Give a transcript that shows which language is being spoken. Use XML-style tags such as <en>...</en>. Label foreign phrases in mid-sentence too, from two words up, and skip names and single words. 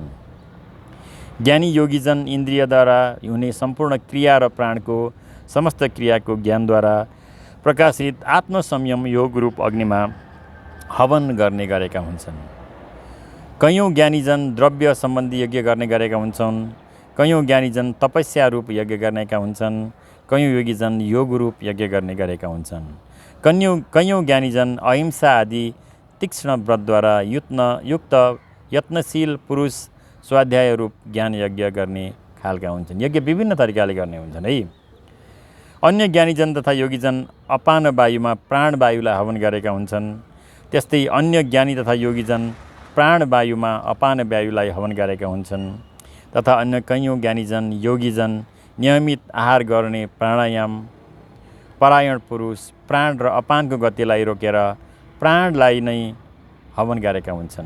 <ne>ज्ञानी योगीजन इन्द्रियद्वारा हुने सम्पूर्ण क्रिया र प्राणको समस्त क्रियाको ज्ञानद्वारा प्रकाशित आत्मसंयम योग रूप अग्निमा हवन गर्ने गरेका हुन्छन्। कैयौँ ज्ञानीजन द्रव्य सम्बन्धी यज्ञ गर्ने गरेका हुन्छन्। कैयौँ ज्ञानीजन तपस्या रूप यज्ञ गर्नेका हुन्छन्। कैयौँ योगीजन योग रूप यज्ञ गर्ने गरेका हुन्छन्। कैयौँ ज्ञानीजन अहिंसा आदि तीक्ष्ण व्रतद्वारा युक्त यत्नशील पुरुष स्वाध्याय रूप ज्ञान यज्ञ गर्ने खालका हुन्छन्। यज्ञ विभिन्न तरिकाले गर्ने हुन्छन् है। अन्य ज्ञानीजन तथा योगीजन अपान वायुमा प्राण वायुलाई हवन गरेका हुन्छन्। त्यस्तै अन्य ज्ञानी तथा योगीजन प्राण वायुमा अपान वायुलाई हवन गरेका हुन्छन्। तथा अन्य कैयौँ ज्ञानीजन योगीजन नियमित आहार गर्ने प्राणायाम परायण पुरुष प्राण र अपानको गतिलाई रोकेर प्राणलाई नै हवन गरेका हुन्छन्।</ne>